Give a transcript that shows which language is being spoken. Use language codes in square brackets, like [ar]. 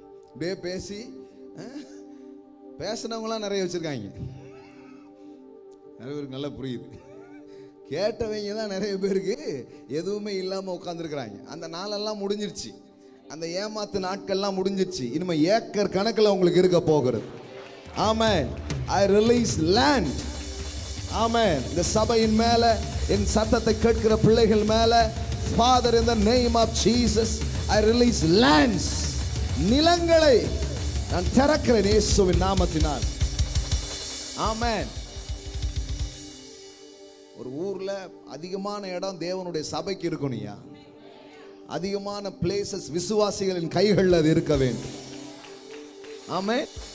[ta] அப்படியே பேசி பேசினவங்களாம் நிறைய வச்சிருக்காங்க. நிறைய பேருக்கு நல்லா புரியுது. கேட்டவங்க தான் நிறைய பேருக்கு எதுவுமே இல்லாம உட்கார்ந்துருக்கிறாங்க. அந்த நாளெல்லாம் முடிஞ்சிருச்சு, அந்த ஏமாத்து நாட்கள்லாம் முடிஞ்சிருச்சு. இனிமே ஏக்கர் கணக்கில் உங்களுக்கு இருக்க போகிறது. ஆமென். [en] I release land. [ta] ஆமென். இந்த சபையின் மேல, என் சத்தத்தை கேட்கிற பிள்ளைகள் மேல, [en] Father, in the name of Jesus, I release lands. [ta] நிலங்களை நான் திறக்கிறேன் இயேசுவின் நாமத்தினால். ஆமென். ஒரு ஊர்ல அதிகமான இடம் தேவனுடைய சபைக்கு இருக்கணும்யா. அதிகமான பிளேசஸ் விசுவாசிகளின் கைகளில் அது இருக்க வேண்டும். ஆமென்.